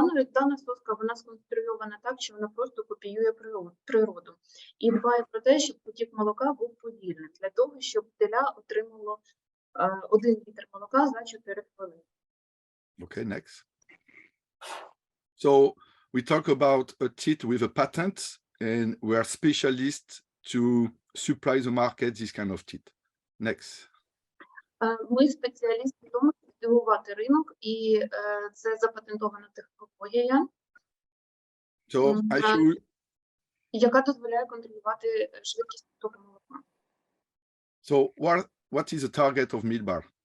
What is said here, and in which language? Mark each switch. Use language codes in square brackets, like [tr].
[uk] Дана соска, вона сконструйована так, що вона просто копіює природу. І дбає про те, щоб потік молока був повільний, для того, щоб теля отримало 1 літр молока за 4 хвилини. [en] Okay, next. So we talk about a teat with a patent, and we are specialists to supply the market this kind of teat. Next. [uk] Ми спеціалісти в тому, щоб здивувати ринок, і це запатентована технологія, [en] So I show you, [uk] яка дозволяє контролювати швидкість потоку молока. [en] so what is the target of milk bar?